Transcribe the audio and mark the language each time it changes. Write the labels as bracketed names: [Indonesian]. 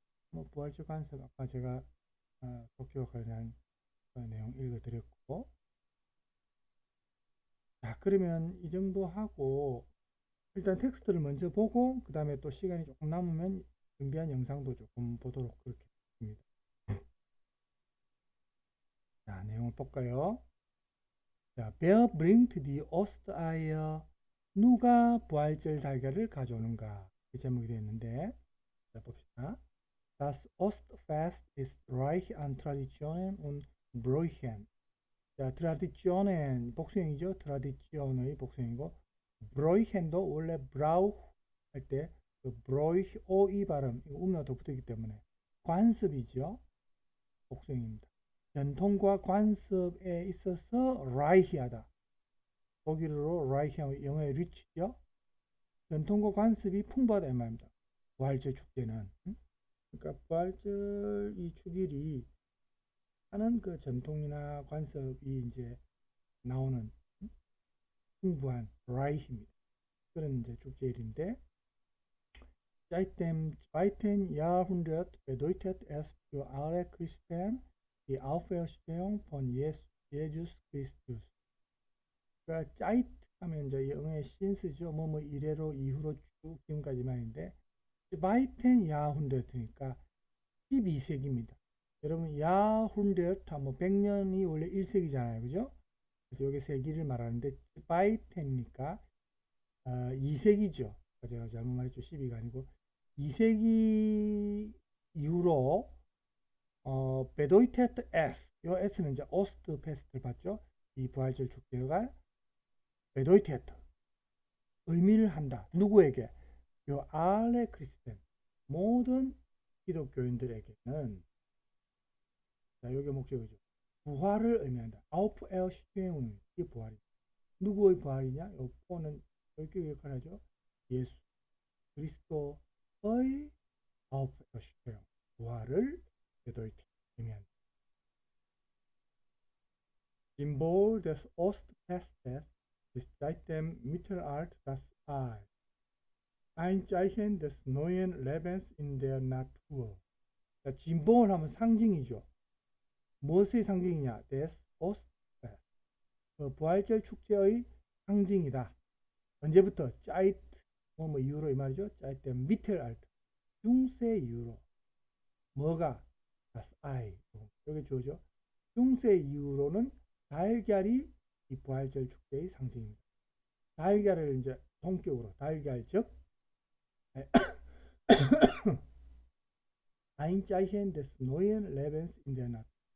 [Korean] 뭐 부활절 관습 아까 제가 토끼와 관련한 내용 읽어드렸고, 자, 그러면 이 정도 하고 일단 텍스트를 먼저 보고 그 다음에 또 시간이 조금 남으면 준비한 영상도 조금 보도록 그렇게 했습니다. 자, 내용을 볼까요? 자, [German] Wer bringt die Ostereier? [Korean] 누가 부활절 달걀을 가져오는가? 이 제목이 되어 있는데, 자, 봅시다. [German] Das Ostfest ist reich an Traditionen und Bräuchen. [Korean] 자, Traditionen 복수형이죠. Tradition의 복수형이고, Bräuchen도 원래 Brauch 할 때 그 Bräuch OE 발음, 이거 음료가 붙었기 때문에 관습이죠. 복수형입니다. 전통과 관습에 있어서 reich하다. 독일어로 reich하고 영어의 rich죠. 전통과 관습이 풍부하다 이 말입니다. 부활절 축제는. 그러니까 부활절 이 축일이 하는 그 전통이나 관습이 이제 나오는 풍부한 reich입니다. 그런 이제 축제일인데, [German] Seit dem 2. Jahrhundert bedeutet es für alle Christen die Auferstehung von Jesus Christus. [Korean] 그러니까 짜이트 하면 이제 영어의 신스죠. 뭐뭐 이래로 이후로 쭉 지금까지 말인데, 2. 야훈데트니까 12세기입니다. 여러분 야훈데트 하면 100년이 원래 1세기잖아요. 그죠? 그래서 여기 세기를 말하는데 2니까 2세기죠. 제가 잘못 말했죠. 12가 아니고 2세기 이후로 베도이테트 S, 요 S는 이제 오스트 페스트를 봤죠. 이 부활절 축제가 베도이테트 의미를 한다. 누구에게? 요 알레 크리스텐 모든 기독교인들에게는, 자, 요게 목적이죠. 부활을 의미한다. 아우프 에어 슈테운, 이게 부활이다. 누구의 부활이냐? 요 포는 여기 역할하죠. 예수 그리스도의 아우프 에어 슈테운, 부활을 베도이테트 의미한다. [German] Symbol des Ostfestes ist seit dem Mittelalter das Ei. Ein Zeichen des neuen Lebens in der Natur. [Korean] 자, 짐봉을 하면 상징이죠. 무엇의 상징이냐? [German] des Ostfest. [Korean] 부활절 축제의 상징이다. 언제부터? Zeit, 뭐 이후로 이 말이죠. [German] Seit dem Mittelalter. [Korean] 중세 이후로. 뭐가? [German] das Ei. [Korean] 여기 주어죠. 중세 이후로는 달걀이 이 부활절 축제의 상징입니다. 달걀을 이제 동격으로 달걀 즉 [German] Ein Zeichen des neuen Lebens in der Natur.